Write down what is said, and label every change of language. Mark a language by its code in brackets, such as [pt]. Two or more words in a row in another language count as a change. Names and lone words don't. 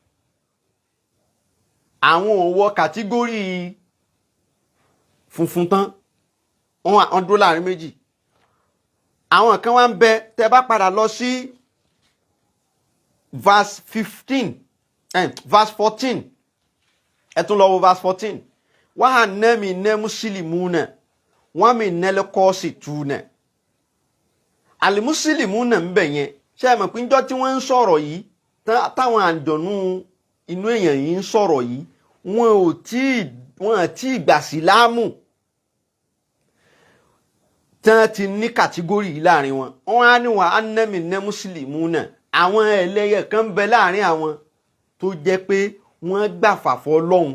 [yo] Àwọn ò wọ kàtígórì funfun tán, wọ́n dúró láàrin méjì. Àwọn kan wá ń bẹ, tẹ́ bá padà lọ sí verse 14, ẹ tún lọ wo verse 14. [ar] وأنا منا المسلمون ومنا القاسطون. [yo] Al-muslimuna ń bẹ yẹn, ṣé ẹ mọ̀ pé níjọ́ tí wọ́n ń sọ̀rọ̀ yìí, táwọn àǹjọ̀nú inú èèyàn yìí ń sọ̀rọ̀ yìí, wọn ò tí gbà sílámù. Tán ti ní kàtígórì yìí láàrin wọn. Wọ́n á ní [ar] وأنا منا المسلمون. [yo] Àwọn ẹlẹ́yẹ kan bẹ láàrin àwọn tó jẹ́ pé wọ́n gbàfà f'Ọlọ́hun.